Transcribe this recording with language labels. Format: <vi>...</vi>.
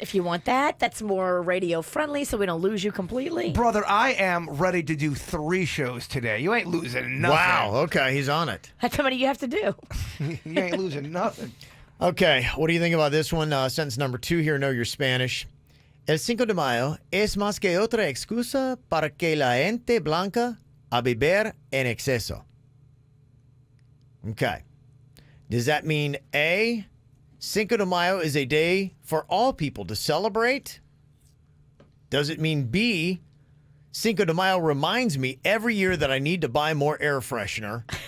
<en>If you want that, that's more radio friendly so we don't lose you completely. Brother, I am ready to do 3 shows today. You ain't losing nothing. Wow. Okay, he's on it. That's how many you have to do. You ain't losing nothing. Okay, what do you think about this one? Sentence number 2 here, know your Spanish.</en> <es>El 5 de Mayo es más que otra excusa para que la gente blanca a beber en exceso.</es> <en>Okay. Does that mean A, Cinco de Mayo is a day for all people to celebrate? Does it mean B, Cinco de Mayo reminds me every year that I need to buy more air freshener?</en>